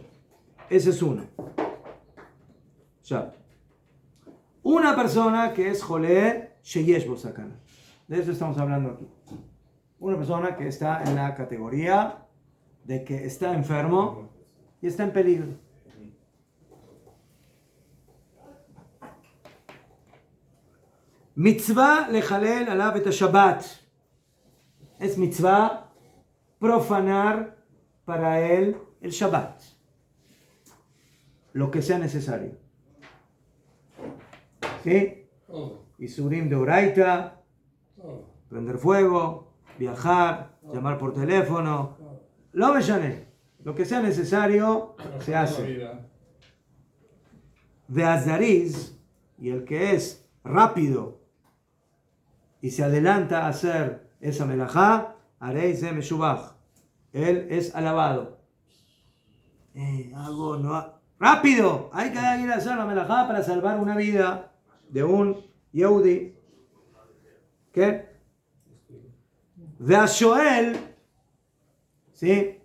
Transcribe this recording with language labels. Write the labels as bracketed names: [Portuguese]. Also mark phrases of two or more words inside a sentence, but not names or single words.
[Spanish] Ese es uno. Ya. Una persona que es [Hebrew] חולה שיש בו סכנה. [Spanish] De eso estamos hablando aquí. Una persona que está en la categoría de que está enfermo y está en peligro. [Hebrew] מצוה לחלל עליו את שבת. [Spanish] Es mitzvah profanar para él el Shabbat. Lo que sea necesario. ¿Sí? Isurim de oraita, prender fuego, viajar, llamar por teléfono. Lo me llané. Lo que sea necesario se hace. De Azariz, y el que es rápido y se adelanta a hacer esa melajá, [Hebrew] הרי זה משובח. [Spanish] Él es alabado. ¡Rápido! Hay que ir a hacer la melajá para salvar una vida de un Yehudi. ¿Qué? De Ashoel. ¿Sí?